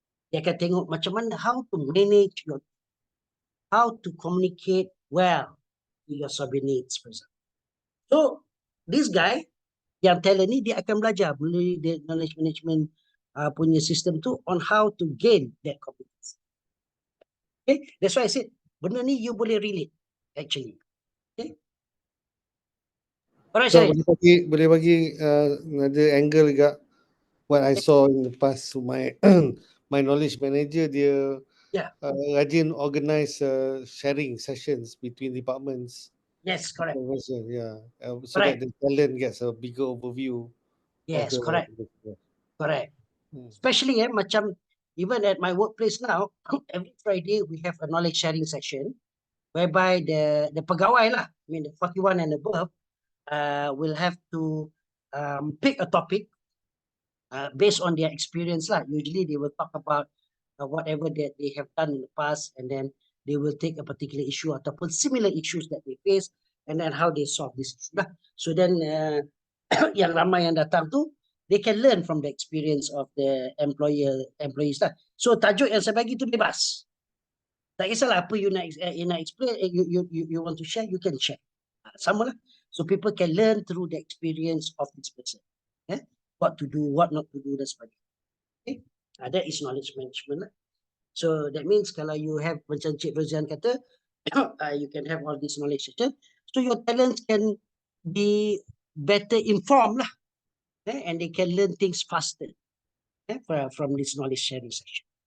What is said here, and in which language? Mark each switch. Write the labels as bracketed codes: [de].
[ms] Dia akan tengok macam mana [en] how to manage how to communicate well with your subordinates, for example. So this guy yang talent ni, [ms] dia akan belajar melalui [en] the knowledge management punya system tu on how to gain that competence. Okay, that's why I said [ms] benda ni [en] you boleh relate actually. Okay. Alright, [ms] so boleh bagi [en] another angle [ms] juga. [en] What I saw in the past, my my knowledge manager, [ms] dia rajin [en] organize sharing sessions between departments. Yes, correct. Yeah, so that the talent gets a bigger overview. Yes, correct. Correct. Especially macam even at my workplace now, every Friday we have a knowledge sharing session whereby the [ms] pegawai lah, [en] I mean the 41 and above, will have to pick a topic based on their experience lah. Usually they will talk about whatever that they have done in the past, and then they will take a particular issue [ms] ataupun [en] similar issues that they face, and then how they solve this issue lah. So then [ms] yang ramai yang datang tu, [en] they can learn from the experience of the employees lah. [ms] So tajuk yang saya bagi tu bebas. Tak kisahlah apa [en] you nak explain, you want to share, you can share. [ms] Sama lah. [en] So people can learn through the experience of this person. What to do, what not to do, [ms] dan sebagainya. [en] Okay? That is knowledge management lah. So that means kalau you have, [ms] macam Cik Rozian kata, [en] you can have all this knowledge session. So your talents can be better informed lah. And they can learn things faster from this knowledge sharing session.